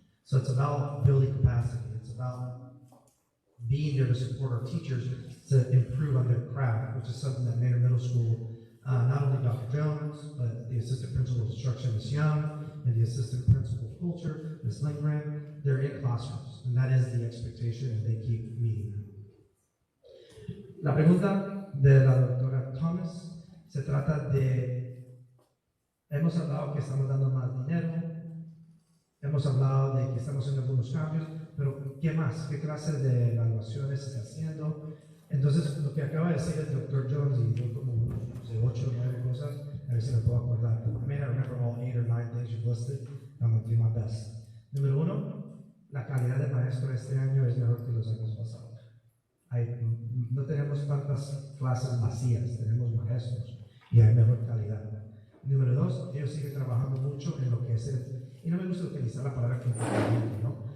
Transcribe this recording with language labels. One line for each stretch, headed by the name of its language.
English: So it's about building capacity. It's about being there to support our teachers to improve on their craft, which is something that Manor Middle School, not only Dr. Jones, but the assistant principal of instruction, Ms. Young, and the assistant principal of culture, Ms. Lindgren, they're in classrooms, and that is the expectation, and they keep meeting them.
Spanish: La pregunta de la doctora
English: comments.
Spanish: Se trata de, hemos hablado que estamos dando más dinero, hemos hablado de que estamos haciendo algunos cambios, pero ¿qué más? ¿Qué clase de evaluaciones se está haciendo? Entonces, lo que acaba de decir el Dr. Jones, y dio como no sé, 8 o 9 cosas, a ver si me puedo acordar.
English: I may not remember all 8 or 9 things you've listed. I'm going to do my best.
Spanish: Número 1, la calidad de maestro este año es mejor que los años pasados. No tenemos tantas clases vacías, tenemos maestros y hay mejor calidad. Número 2, ellos siguen trabajando mucho en lo que es y no me gusta utilizar la palabra comportamiento, ¿no?